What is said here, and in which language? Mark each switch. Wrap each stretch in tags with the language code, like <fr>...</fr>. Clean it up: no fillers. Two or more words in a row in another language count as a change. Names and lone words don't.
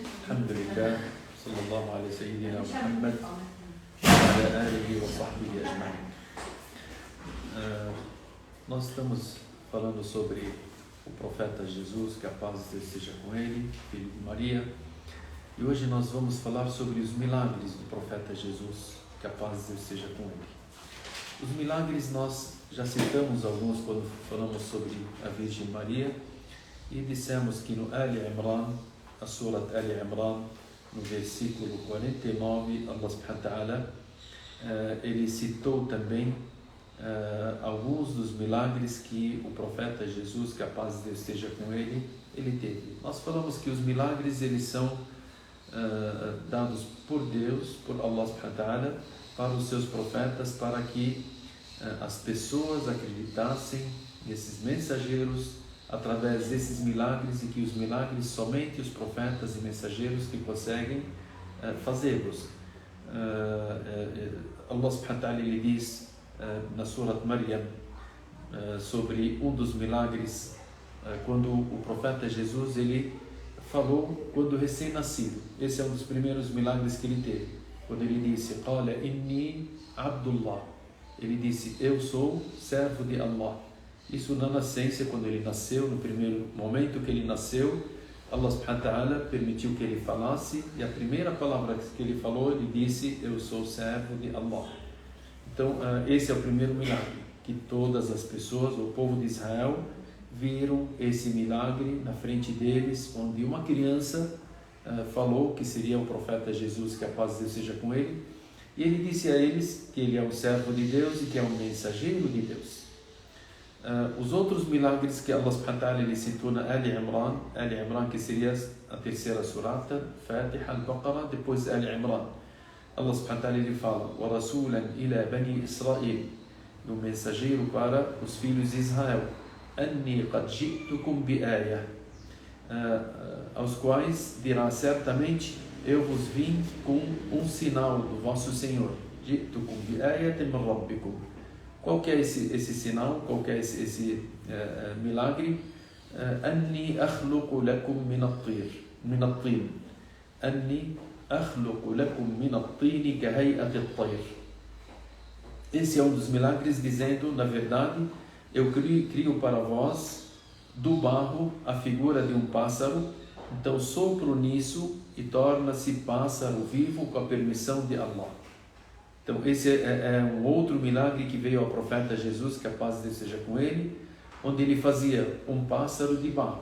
<ar>الحمد لله صلى الله على سيدنا محمد وعلى آله وصحبه أجمعين.</ar> <pt>Nós estamos falando sobre o profeta Jesus, que a paz de Deus seja com ele, filho de Maria. E hoje nós vamos falar sobre os milagres do profeta Jesus, que a paz de Deus seja com ele. Os milagres nós já citamos alguns quando falamos sobre a Virgem Maria e dissemos que no Ali Imran, a Surat Ali Imran, no versículo 49,</pt> <ar>الله سبحانه وتعالى,</ar> <pt>ele citou também alguns dos milagres que o profeta Jesus, que a paz de Deus esteja com ele, teve. Nós falamos que os milagres eles são dados por Deus, por</pt> <ar>الله سبحانه وتعالى,</ar> <pt>para os seus profetas, para que as pessoas acreditassem nesses mensageiros através desses milagres, e que os milagres somente os profetas e mensageiros que conseguem fazê-los.</pt> <ar>الله سبحانه وتعالى</ar> <pt>ele diz na Surat Maryam sobre um dos milagres, quando o profeta Jesus ele falou quando recém-nascido. Esse é um dos primeiros milagres que ele teve, quando ele disse:</pt> <ar>"قال إني عبد الله",</ar> <pt>ele disse: "Eu sou servo de Allah". Isso na nascença, quando ele nasceu, no primeiro momento que ele nasceu,</pt> <ar>الله سبحانه وتعالى</ar> <pt>permitiu que ele falasse, e a primeira palavra que ele falou, ele disse: "Eu sou servo de Allah". Então, esse é o primeiro milagre, que todas as pessoas, o povo de Israel, viram esse milagre na frente deles, onde uma criança falou que seria o profeta Jesus, que a paz de Deus seja com ele, e ele disse a eles que ele é um servo de Deus e que é um mensageiro de Deus. Os outros milagres que</pt> <ar>الله سبحانه وتعالى</ar> <pt>ele citou na Ali Imran, que seria a terceira surata, Fatiha, Al-Baqarah, depois Ali Imran.</pt> <ar>الله سبحانه وتعالى</ar> <pt>ele fala:</pt> <ar>"ورسولا إلى بني إسرائيل",</ar> <pt>no mensageiro para os filhos de Israel,</pt> <ar>"أني قد جئتكم بآية",</ar> <pt>aos quais dirá: "Certamente eu vos vim com um sinal do vosso Senhor".</pt> <ar>جئتكم بآية من ربكم.</ar> <pt>Qual que é esse sinal? Qual que é esse milagre?</pt> <ar>"أني أخلق لكم من الطين". "أني أخلق لكم من الطين كهيئة الطير".</ar> <pt>Esse é um dos milagres, dizendo, na verdade, eu crio para vós do barro a figura de um pássaro, então sopro nisso e torna-se pássaro vivo com a permissão de Allah. Então esse é um outro milagre que veio ao profeta Jesus, que a paz de Deus seja com ele, onde ele fazia um pássaro de barro.</pt>